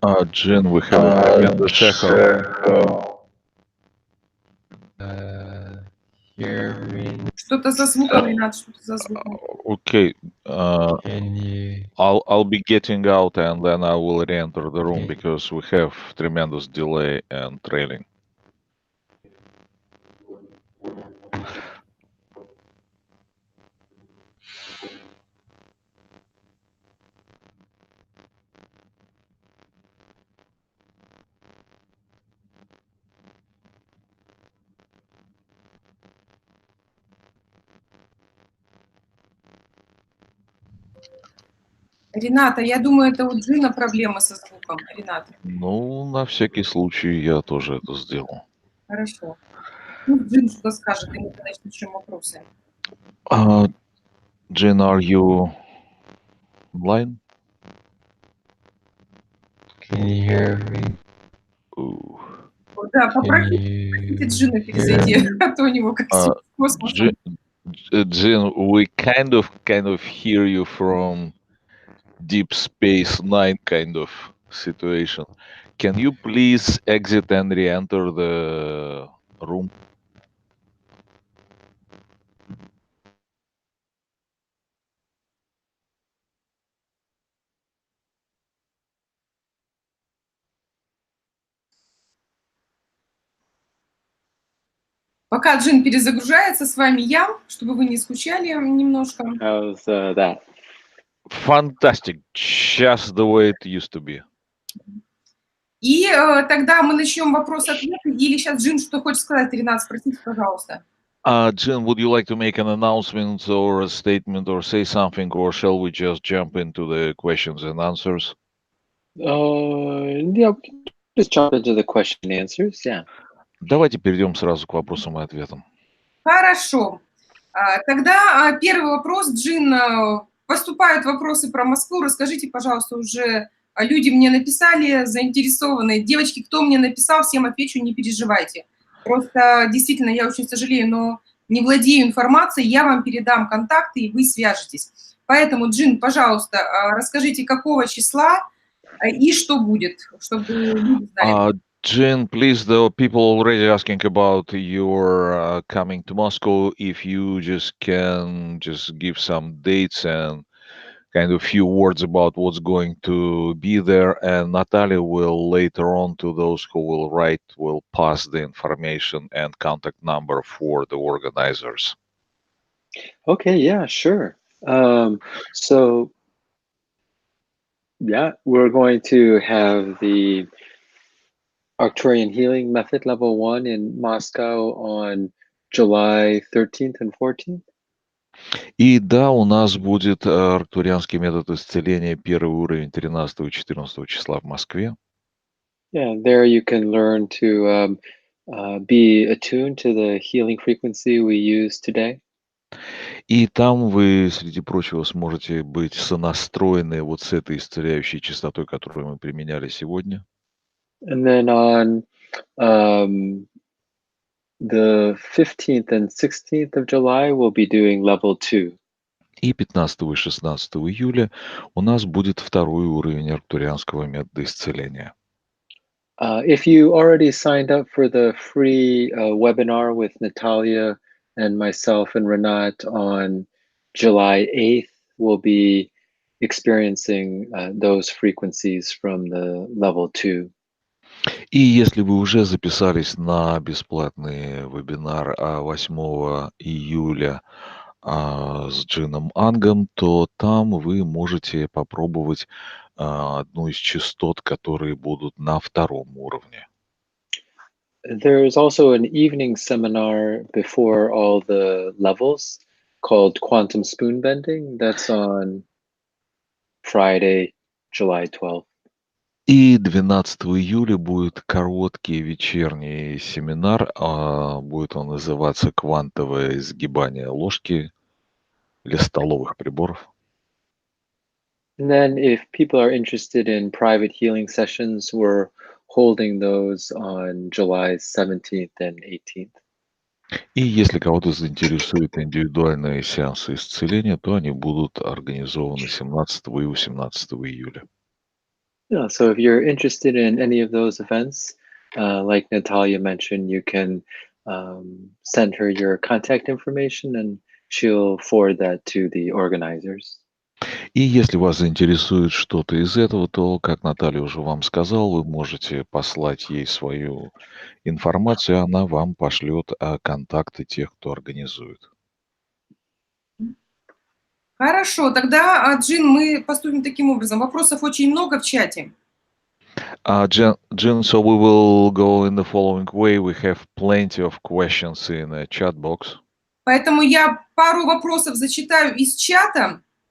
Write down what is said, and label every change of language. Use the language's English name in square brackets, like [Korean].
[English] Jin, we have a tremendous echo. hearing, [Russian] Что-то со звуком, Ренат, что-то за звуком. [English] Okay, can you I'll be getting out and then I will re-enter the room because we have tremendous delay and trailing. [Russian] Рената, я думаю, это у Джина проблема со звуком. Рената, Ну, на всякий случай я тоже это сделал. хорошо. Ну, Джин что скажет, и мы тогда начнем вопросы. [English] Jin, are you online? can you hear me? Ooh. [Russian] Да, [English] Can [Russian] попросите [English] you [Russian] Джина [English] hear [Russian] перезайти, [English] me? [Russian] а то у него как с космосом. [English] Jin, we kind of hear you from Deep Space Nine kind of situation. Can you please exit and re-enter the room? Пока Джин перезагружается, с вами я, чтобы вы не скучали немножко. How's that? Fantastic, just the way it used to be. [Russian] И тогда мы начнем вопрос-ответы. Или сейчас Джин что хочет сказать, Ренат, спросите, пожалуйста. [English] Jin, would you like to make an announcement or a statement or say something, or shall we just jump into the questions and answers? Yeah, we can just jump into the question and answers. Yeah. [Russian] Давайте перейдем сразу к вопросам и ответам. Хорошо. Тогда первый вопрос, Джин. Поступают вопросы про Москву. Расскажите, пожалуйста, уже люди мне написали, заинтересованные. Девочки, кто мне написал, всем отвечу, не переживайте. Просто действительно, я очень сожалею, но не владею информацией, я вам передам контакты, и вы свяжетесь. Поэтому, Джин, пожалуйста, расскажите, какого числа и что будет, чтобы люди знали. [English] Jin, please, the people already asking about your coming to Moscow. If you just can just give some dates and kind of few words about what's going to be there, and Natalia will later on to those who will write will pass the information and contact number for the organizers. Okay, yeah, sure. So yeah, we're going to have the Arcturian Healing Method Level 1 in Moscow on July 13th and 14th. [Russian] И да, у нас будет арктурианский метод исцеления, первый уровень 13 и 14 числа в Москве. [English] Yeah, there you can learn to be attuned to the healing frequency we use today. [Russian] И там вы, среди прочего, сможете быть сонастроены вот с этой исцеляющей частотой, которую мы применяли сегодня. [English] And then on the 15th and 16th of July, we'll be doing level 2. [Russian] И 15 и 16 июля у нас будет второй уровень арктурианского метода исцеления. [English] If you already signed up for the free webinar with Natalia and myself and Renat on July 8th, we'll be experiencing those frequencies from the level 2. [Russian] И если вы уже записались на бесплатный вебинар 8 июля с Джином Ангом, то там вы можете попробовать одну из частот, которые будут на втором уровне. [English] There's also an evening seminar before all the levels called Quantum Spoon Bending. That's on Friday, July 12th. [Russian] И 12 июля будет короткий вечерний семинар. Будет он называться «Квантовое изгибание ложки» или столовых приборов. [English] And then if people are interested in private healing sessions, we're holding those on July 17th and 18th. [Russian] И если кого-то заинтересуют индивидуальные сеансы исцеления, то они будут организованы 17 и 18 июля. [English] Yeah, so if you're interested in any of those events, like Natalia mentioned, you can send her your contact information and she'll forward that to the organizers. [Russian] И если вас заинтересует что-то из этого, то, как Наталья уже вам сказала, вы можете послать ей свою информацию, и она вам пошлет контакты тех, кто организует. Хорошо, тогда, Джин, мы поступим таким образом. Вопросов очень много в чате. [English] Jin, so we will go in the following way. We have plenty of questions in a chat box. [Russian] Поэтому я пару вопросов зачитаю из чата.